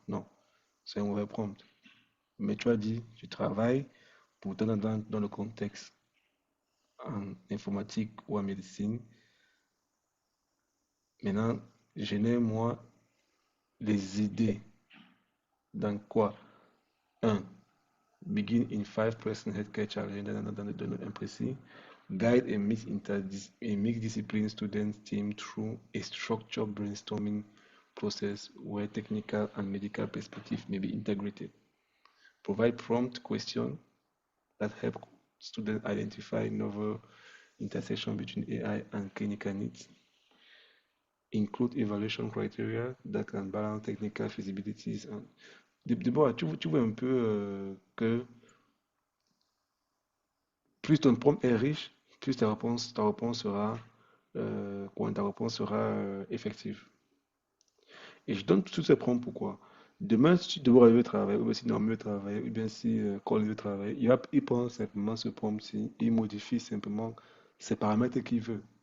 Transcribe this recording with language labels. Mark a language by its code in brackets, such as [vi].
[fr] Non, c'est un mauvais prompt. Mais tu as dit, tu travailles pourtant dans le contexte en informatique ou en médecine. Maintenant, génère-moi les idées dans quoi? [en] Un, begin in 5% healthcare challenge [fr] dans le domaine imprécis. [en] Guide a mixed discipline students team through a structured brainstorming process where technical and medical perspective may be integrated. Provide prompt questions that help students identify novel intersection between AI and clinical needs. Include evaluation criteria that can balance technical feasibilities. [fr] D'abord, tu vois un peu que plus ton prompt est riche, plus ta réponse sera, ta réponse sera effective. Et je donne tous ces prompts pourquoi. Demain, si tu devrais arriver au travail, ou bien si Norman veut travailler, ou bien si Cole veut travailler, il prend simplement ce prompt-ci, il modifie simplement ces paramètres qu'il veut.